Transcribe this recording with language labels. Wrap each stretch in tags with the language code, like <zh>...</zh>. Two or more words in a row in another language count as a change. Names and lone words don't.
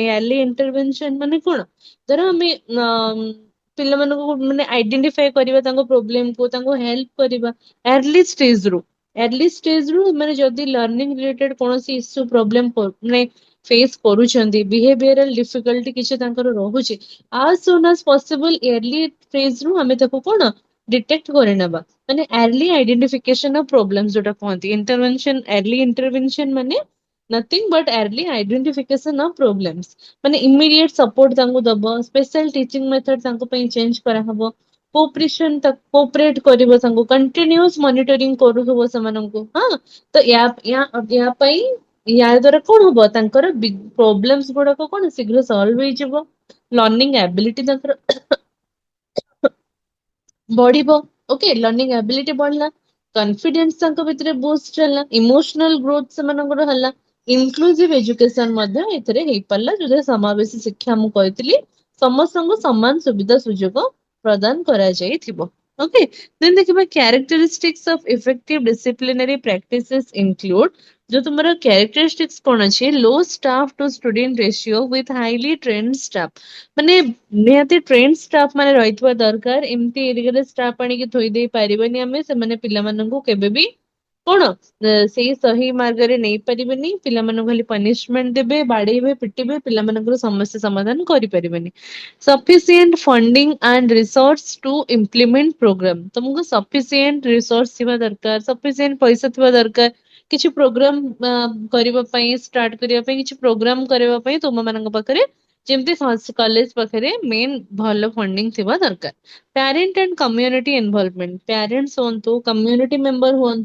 <en>early intervention</en> <or>ମାନେ କଣ, ଧର ଆମେ ପିଲାମାନଙ୍କୁ ମାନେ ଆଇଡେଣ୍ଟିଫାଏ କରିବା ତାଙ୍କ ପ୍ରୋବ୍ଲେମକୁ, ତାଙ୍କୁ ହେଲ୍ପ କରିବା</or> <en>early stageରୁ</en> <or>ମାନେ ଯଦି</or> <en>learning related</en> <or>କୌଣସି</or> <en>issue problem</en> <or>ମାନେ ଫେସ୍ କରୁଛନ୍ତି,</or> <en>behavioral difficulty</en> <or>କିଛି ତାଙ୍କର ରହୁଛି,</or> <en>as soon as possible early phaseରୁ</en> <or>ଆମେ ତାକୁ କଣ डिटेक्ट କରିନେବା</or> <en>ମାନେ early identification of problems</en> <or>ଯୋଉଟା କୁହନ୍ତି</or> <en>intervention early intervention ମାନେ nothing but early identification of problems</en> <or>ମାନେ</or> <en>immediate support</en> <or>ତାଙ୍କୁ ଦବ</or> <en>special teaching method</en> <or>ତାଙ୍କ ପାଇଁ change କରାହବ</or> <en>cooperation cooperate</en> <or>କରିବ ତାଙ୍କୁ</or> <en>continuous monitoring</en> <or>କରୁଥିବ ସେମାନଙ୍କୁ ହଁ ତ ୟା ପାଇଁ ୟା ଦ୍ଵାରା କଣ ହବ ତାଙ୍କର ପ୍ରୋବ୍ଲେମ୍ସ ଗୁଡାକ କଣ ଶୀଘ୍ର ସଲ୍ଭ ହେଇଯିବ</or> <en>learning ability</en> <or>ତାଙ୍କର ବଢିବ ଓକେ</or> <en>learning ability</en> <or>ବଢିଲା କନଫିଡେନ୍ସ ତାଙ୍କ ଭିତରେ ବୁଷ୍ଟ ହେଲା</or> <en>emotional growth</en> <or>ସେମାନଙ୍କର ହେଲା</or> <en>inclusive education</en> <or>ମଧ୍ୟ ଏଥିରେ ହେଇପାରିଲା ଯୋଉଥିରେ ସମାବେଶୀ ଶିକ୍ଷା ମୁଁ କହିଥିଲି ସମସ୍ତଙ୍କୁ ସମାନ ସୁବିଧା ସୁଯୋଗ ପ୍ରଦାନ କରାଯାଇଥିବ</or> <en>okay then</en> <or>ଦେଖିବା</or> <en>characteristics of effective disciplinary practices include</en> <hi>जो तुम्हारा कैरेक्टरिस्टिक्स कौन अच्छे</hi> <en>low staff to student ratio with highly trained staff</en> <or>ମାନେ ନିହାତି</or> <en>train staff</en> <or>ମାନେ ରହିଥିବା ଦରକାର ଏମିତି ଏରିଆରେ ଷ୍ଟାଫ ଆଣିକି ଥୋଇ ଦେଇ ପାରିବେନି ଆମେ ସେମାନେ ପିଲାମାନଙ୍କୁ କେବେ ବି କଣ ସେଇ ସହି ମାର୍ଗରେ ନେଇପାରିବେନି ପିଲାମାନଙ୍କୁ ଖାଲି ପନିଶମେଣ୍ଟ ଦେବେ ବାଡେଇବେ ପିଟିବେ ପିଲାମାନଙ୍କର ସମସ୍ୟା ସମାଧାନ କରିପାରିବେନି</or> <en>sufficient funding and resource to implement program</en> <or>ତମକୁ</or> <en>sufficient resource</en> <or>ଥିବା ଦରକାର ସଫିସିଏଣ୍ଟ ପଇସା ଥିବା ଦରକାର କିଛି ପ୍ରୋଗ୍ରାମ କରିବା ପାଇଁ ଷ୍ଟାର୍ଟ କରିବା ପାଇଁ କିଛି ପ୍ରୋଗ୍ରାମ କରିବା ପାଇଁ ତୁମ ମାନଙ୍କ ପାଖରେ ଯେମିତି କଲେଜ ପାଖରେ ମେନ୍ ଭଲ ଫଣ୍ଡିଂ ଥିବା ଦରକାର</or> <en>parent and community involvement parents</en> <or>ହୁଅନ୍ତୁ</or> <en>community member</en> <or>ହୁଅନ୍ତୁ</or>